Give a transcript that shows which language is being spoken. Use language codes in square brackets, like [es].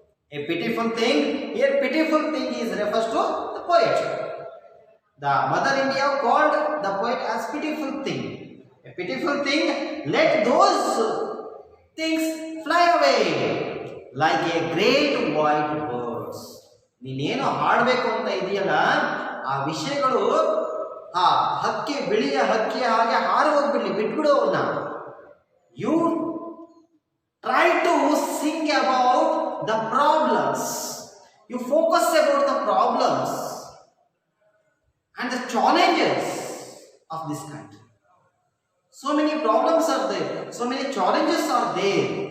[en] A pitiful thing. Here, pitiful thing is refers to the poet. The Mother India called the poet as pitiful thing. A pitiful thing. Let those things fly away like a great white birds. [kn] ನೀನೇನು ಹಾಡಬೇಕು ಅಂತ ಇದೆಯಲ್ಲ, ಆ ವಿಷಯಗಳು ಆ ಹಕ್ಕಿ, ಬಿಳಿಯ ಹಕ್ಕಿಯ ಹಾಗೆ ಹಾರಿ ಹೋಗ್ಬಿಡ್ಲಿ, ಬಿಟ್ಬಿಡು ಅವನ್ನ. [en] You try to sing about the problems. You focus about the problems and the challenges of this country. So many problems are there. So many challenges are there.